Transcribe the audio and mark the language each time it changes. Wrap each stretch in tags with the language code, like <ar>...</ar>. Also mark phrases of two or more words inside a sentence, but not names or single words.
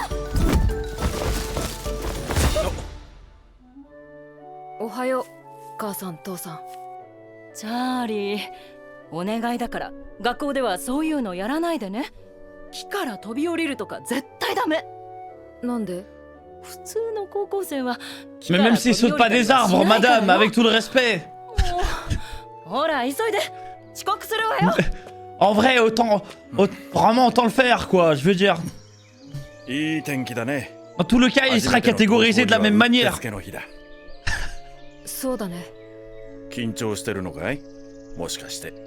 <ja>おはよう母さん父さん。チャーリー、お願いだから学校ではそういうのやらないでね。木から飛び降りるとか絶対ダメ。なんで。普通の高校生は</ja> <fr>Mais même s'ils sautent pas des arbres, madame, avec tout le respect.</fr> <ja>ほら急いで、遅刻するわよ。</ja> <fr>En vrai, vraiment autant le faire, quoi, je veux dire.</fr> <ja>いい天気だね。</ja> <fr>Dans tout le cas, il sera catégorisé de la même manière.</fr> <ja>そうだね。緊張してるのかい？もしかして。</ja>